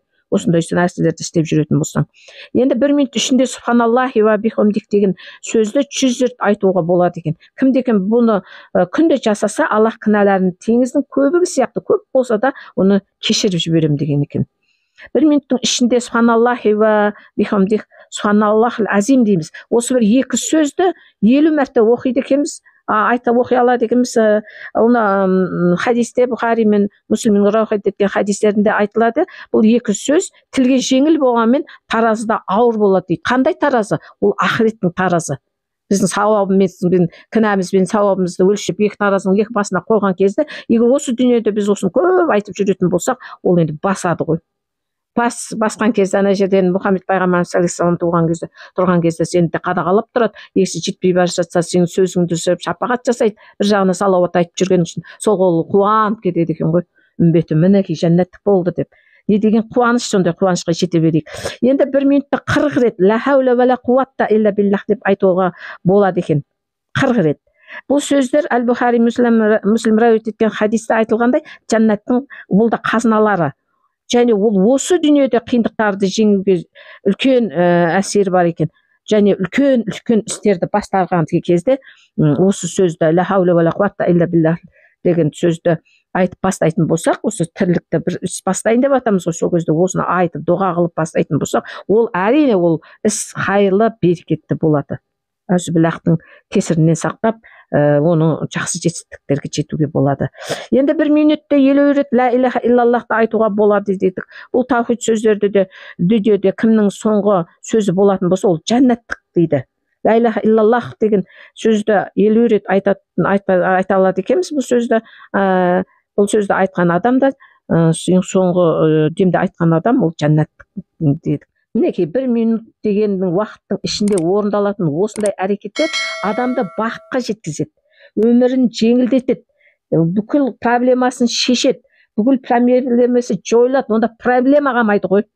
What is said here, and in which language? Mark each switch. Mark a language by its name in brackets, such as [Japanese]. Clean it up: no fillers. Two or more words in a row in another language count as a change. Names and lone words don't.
[Kazakh] Осындай нәрселерді істеп жүретін болсаң. Енді 1 минут ішінде [Arabic] سبحان الله وبحمده [Kazakh] деген сөзді 100 рет айтуға болады екен. Кімде-кім бұны күнде жасаса, Аллах кінәларын теңіздің көбігі сияқты көп болса да оны кешіріп жіберем деген екен. 1 минуттың ішінде [Arabic] سبحان الله وبحمده سبحان الله العظيم [Kazakh] дейміз. Осы бір 2 сөзді 50 мәрте оқиды екенбіз. Оқи алады екенбіз. Оны хадисте Бухари мен Муслимнің рауахат еткен хадистерінде айтылады. Бұл 2 сөз тілге жеңіл болғанмен таразыда ауыр болады дейді. Қандай таразы? Ол ақыреттің таразы. Біздің сауабымызбен, кінәмізбен сауабымызды өлшеп, 2 таразының 2 басына қойған кезде, егер осы дүниеде біз осыны көп айтып жүретін болсақ, ол енді басады ғой. Басқан кезде ана жерден Мұхаммед пайғамбарымыз [Arabic] صلى الله عليه و [Kazakh] тұрған кезде сені де қадағалап тұрады. Егер жетпей бара жатса, сенің сөзіңді түсіріп шапағат жасайды. Bir жағына салауат айтып жүрген үшін сол ол қуанып кетеді екен ғой. Үмбетім мінекей жәннаттық болды деп. Не деген қуаныш, сондай қуанышқа жете берейік. Енді 1 минутта 40 рет [Arabic] لا حول ولا قوة إلا بالله [Kazakh] деп айтуға болады екен. 40 рет. Бұл сөздер Әл-Бухари Муслим рауайт еткен хадисте айтылғандай, жәннаттың бұл да қазыналары. Және ол осы дүниеде қиындықтарды жеңуге үлкен әсері бар екен. Және үлкен істерді бастаған кезде осы сөзді [Arabic] لا حول ولا قوة إلا بالله [Kazakh] деген сөзді айтып бастайтын болсақ, осы тірлікті бір іс бастайын деп атамыз ғой, сол кезде осыны айтып дұға қылып бастайтын болсақ, ол әрине ол іс хайырлы, берекетті болады. Әзбіллахтың кесірінен сақтап, оны жақсы жетістіктерге жетуге болады. Енді 1 минутта 50 рет [Arabic] لا إله إلا الله [Kazakh] айтуға болады дедік. Бұл таухид сөздерді де дүниеде кімнің соңғы сөзі болатын болса, ол жәннаттық дейді. [Arabic] لا إله إلا الله [Kazakh] деген сөзді 50 рет айта алады екенбіз. Бұл сөзді айтқан адам да, соңғы демде айтқан адам, ол жәннаттық дедік. Мінекей 1 минут дегеннің уақыттың ішінде орындалатын осындай әрекеттер адамды бақытқа жеткізеді, өмірін жеңілдетеді, бүкіл проблемасын шешеді, бүкіл проблемасы жойылады, онда проблема қалмайды ғой.